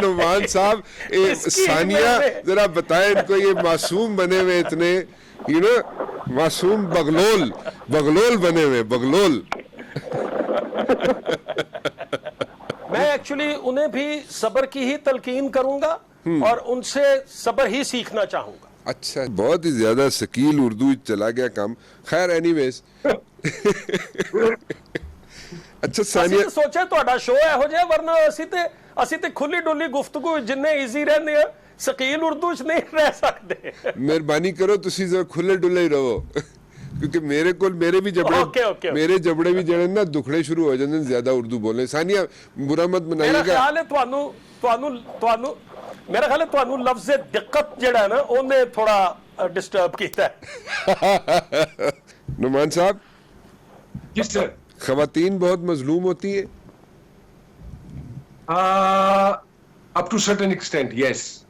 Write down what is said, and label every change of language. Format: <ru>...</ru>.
<hi>नुमान साहब, सानिया जरा बताएं इनको, ये मासूम बने हुए इतने,</hi> <en>you know,</en> <hi>मासूम बगलोल बगलोल बने हुए, बगलोल। मैं एक्चुअली उन्हें भी सब्र की ही तलकीन करूंगा और उनसे सब्र ही सीखना चाहूंगा। अच्छा, बहुत ही ज्यादा शकील उर्दू चला गया काम। खैर एनीवेज। अच्छा सानिया,</hi> <pa>सोचे ਤੁਹਾਡਾ ਸ਼ੋਅ ਇਹੋ ਜਿਹਾ, ਵਰਨਾ ਅਸੀਂ ਤੇ ਖੁੱਲੀ ਡੁੱਲੀ ਗੁਫ਼ਤਗੂ ਜਿੰਨੇ ਈਜ਼ੀ ਰਹਿੰਦੇ ਆ, ਸ਼ਕੀਲ ਉਰਦੂ ਚ ਨਹੀਂ ਰਹਿ ਸਕਦੇ। ਮਿਹਰਬਾਨੀ ਕਰੋ ਤੁਸੀਂ ਜ਼ਰਾ ਖੁੱਲੇ ਡੁੱਲੇ ਹੀ ਰਹੋ,</pa> <hi>क्योंकि मेरे भी जबड़े मेरे जबड़े भी जड़े ना दुखड़े शुरू हो जाते हैं ज्यादा उर्दू बोलने। सानिया बुरा मत मनाइएगा। मेरा ख्याल है</hi> <pa>ਤੁਹਾਨੂੰ ਲਫ਼ਜ਼ ਦਿੱਕਤ ਜਿਹੜਾ ਹੈ ਨਾ ਉਹਨੇ ਥੋੜਾ</pa> <hi>डिस्टर्ब किया है। नुमान साहब, जी सर। खवातीन बहुत मजलूम होती है?</hi> <en>Up to certain extent, yes.</en>